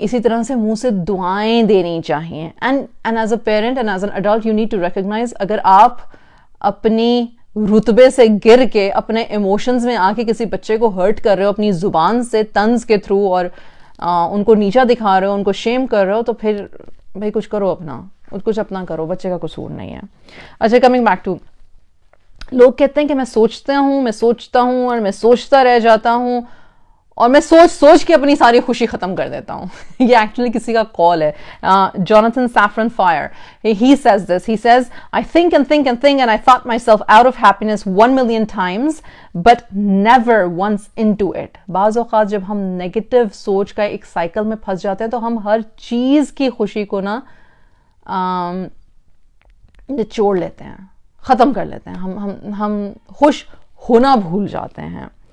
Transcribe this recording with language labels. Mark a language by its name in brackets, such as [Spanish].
[Urdu] اسی طرح سے منہ سے دعائیں دینی چاہیے. [English] and as a parent and as an adult you need to recognise, [Urdu] اگر آپ اپنی رتبے سے گر کے اپنے ایموشنز میں آ کے کسی بچے کو ہرٹ کر رہے ہو اپنی زبان سے طنز کے تھرو, اور ان کو نیچا دکھا رہے ہو, ان کو شیم کر رہے ہو, تو پھر بھائی کچھ کرو اپنا, کچھ اپنا کرو, بچے کا قصور نہیں ہے. اچھا, کمنگ بیک ٹو, لوگ کہتے ہیں کہ میں سوچتا ہوں اور میں سوچتا رہ جاتا ہوں اور میں سوچ کے اپنی ساری خوشی ختم کر دیتا ہوں. یہ ایکچولی کسی کا کال ہے, جوناتhan Safran Foer. [English] He says this. He says, I think and think and think and I thought myself out of happiness 1 million times but never once into it. [Urdu] بعض اوقات جب ہم نیگیٹو سوچ کا ایک سائیکل میں پھنس جاتے ہیں تو ہم ہر چیز کی خوشی کو نچوڑ لیتے ہیں, ختم کر لیتے ہیں, ہم خوش ہونا بھول جاتے ہیں.